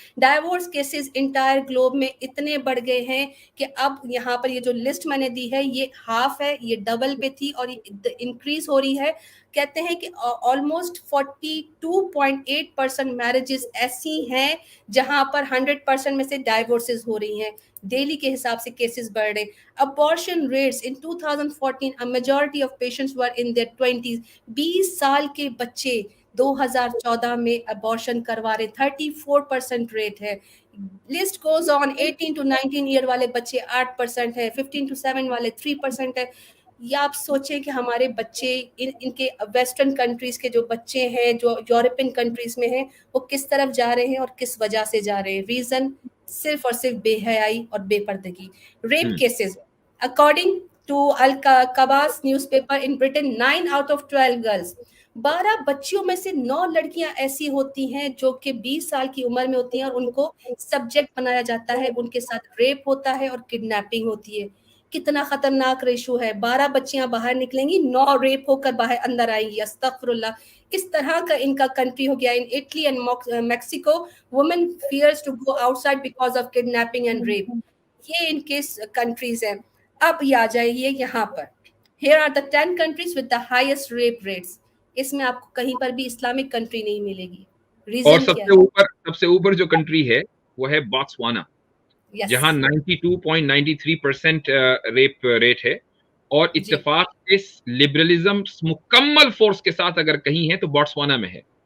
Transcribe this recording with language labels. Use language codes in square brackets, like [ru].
[ur] Diverse cases entire Globe میں اتنے بڑھ گئے ہیں کہ اب یہاں پر یہ جو لسٹ میں نے دی ہے یہ ہاف ہے, یہ ڈبل پہ تھی اور یہ انکریز ہو رہی ہے. کہتے ہیں کہ آلموسٹ 42.8% میرجز ایسی ہیں جہاں پر 100% میں سے ڈائیورسز ہو رہی ہیں. ڈیلی کے حساب سے کیسز بڑھ رہے. [en] Abortion rates in 2014, a majority of patients were in their 20s. [ur] 20 سال کے بچے 2014 میں ابارشن کروا رہے, 34% ریٹ ہے. [en] List goes on. [ur] 18 to 19 year والے بچے 8% ہے, 15 to 7 والے 3% ہے. یا آپ سوچیں کہ ہمارے بچے ان کے ویسٹرن کنٹریز کے جو بچے ہیں جو یورپین کنٹریز میں ہیں وہ کس طرف جا رہے ہیں اور کس وجہ سے جا رہے ہیں. ریزن صرف اور صرف بے حیائی اور بے پردگی. Rape cases [en] according to Al-Kabas newspaper in Britain, 9 out of 12 girls, [ur] 12 بچیوں میں سے 9 لڑکیاں ایسی ہوتی ہیں جو کہ 20 سال کی عمر میں ہوتی ہیں اور ان کو سبجیکٹ بنایا جاتا ہے, ان کے ساتھ ریپ ہوتا ہے اور کڈنیپنگ ہوتی ہے. کتنا خطرناک ریشو ہے. 12 بچیاں باہر نکلیں گی, 9 ریپ ہو کر باہر اندر آئیں گی. استغفر اللہ. اس طرح کا ان کا کنٹری ہو گیا. [en] In Italy and Mexico, women fears to go outside because of kidnapping and rape. [ur] یہ ان کے کنٹریز ہیں. اب یہ آ جائیے یہاں پر. [en] Here are the 10 countries with the highest rape rates. [ur] اس میں آپ کو کہیں پر بھی اسلامک کنٹری نہیں ملے گی. اور ریزن کیا ہے؟ سب سے اوپر جو کنٹری ہے وہ ہے باٹسوانا, جہاں 92.93% ریپ ریٹ ہے. اور اتفاق سے لبرلزم مکمل فورس کے ساتھ اگر کہیں ہے تو باٹسوانا میں ہے.